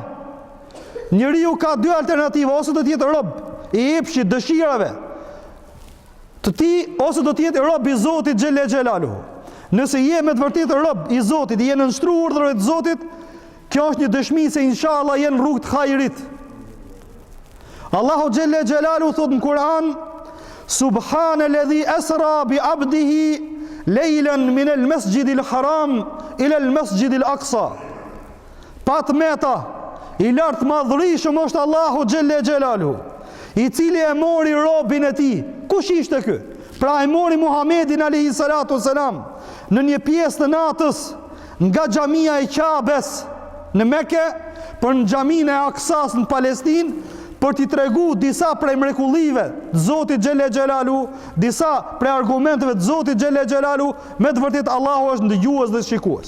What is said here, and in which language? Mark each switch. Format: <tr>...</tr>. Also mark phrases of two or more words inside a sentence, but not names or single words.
<sq>Njeriu ka dy alternativa, ose do të jetë rob i epshit dëshirave të tij, ose do të jetë rob i Zotit</sq> <ar>جل جلاله.</ar> <sq>Nëse je me të vërtetë rob i Zotit, je nënshtruar urdhrave të Zotit, kjo është një dëshmi se inshallah je në rrugë të hajrit. Allahu</sq> <ar>جل جلاله</ar> <sq>thot në Kur'an:</sq> <ar>سبحان الذي أسرى بعبده ليلا من المسجد الحرام إلى المسجد الأقصى.</ar> <sq>Pat meta, i lartë madhërishëm është Allahu</sq> <ar>جل جلاله,</ar> <sq>i cili e mori robin e tij. Kush ishte ky? Pra e mori Muhamedin</sq> <ar>عليه الصلاة والسلام</ar> <sq>në një pjesë të natës nga xhamia e Qabes në Mekë për në xhaminë e Aksas në Palestinë, për t'i tregu disa prej mrekullive të Zotit</sq> <ar>جل جلاله,</ar> <sq>disa prej argumenteve të Zotit</sq> <ar>جل جلاله,</ar> <sq>me të vërtetë Allahu është ndëgjues dhe shikues.</sq>